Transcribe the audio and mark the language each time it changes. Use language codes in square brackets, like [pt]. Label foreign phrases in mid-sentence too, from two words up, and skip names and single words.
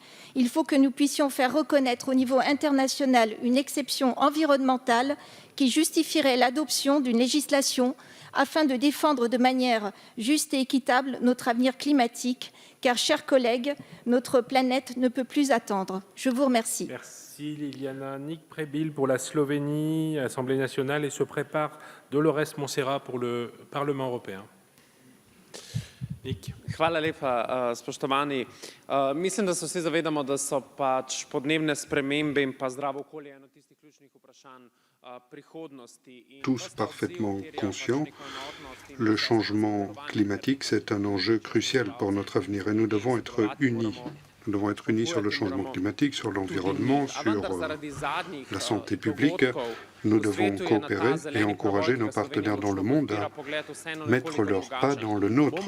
[fr] Il faut que nous puissions faire reconnaître au niveau international une exception environnementale qui justifierait l'adoption d'une législation afin de défendre de manière juste et équitable notre avenir climatique, car, chers collègues, notre planète ne peut plus attendre. Je vous remercie. Merci Liliana. Nick Prebil pour la Slovénie, Assemblée nationale, et se prépare Dolores Montserrat pour le Parlement européen. Nick. [sl] Hvala lepa, spoštovani. Mislim, da se vsi zavedamo, da so pač podnebne spremembe in pa zdravo okolje eno tistih ključnih vprašanj prihodnosti. [fr] Tous parfaitement conscients, le changement climatique, c'est un enjeu crucial pour notre avenir et nous devons être unis. Nous devons être unis sur le changement climatique, sur l'environnement, sur la santé publique. Nous devons coopérer et encourager nos partenaires dans le monde à mettre leur pas dans le nôtre.